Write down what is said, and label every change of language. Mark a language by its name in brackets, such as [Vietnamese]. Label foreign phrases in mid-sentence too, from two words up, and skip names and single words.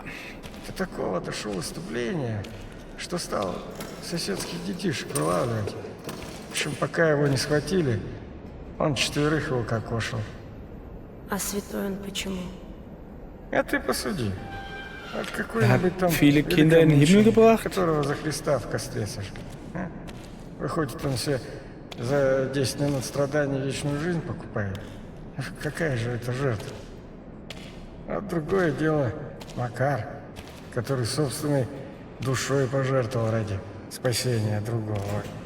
[Russian] До такого дошел иступления, что стал соседских детишек вылавливать. В общем, пока его не схватили, он 4 его кокошил. А святой он почему? А ты посуди. Вот какой-нибудь там [German] viele Kinder in den Himmel [Russian] великомученик, [German] gebracht? [Russian] которого за Христа в костре сожгли. А? Выходит, он себе за 10 минут страданий вечную жизнь покупает. Какая же это жертва? А другое дело Макар, который собственной душой пожертвовал ради спасения другого.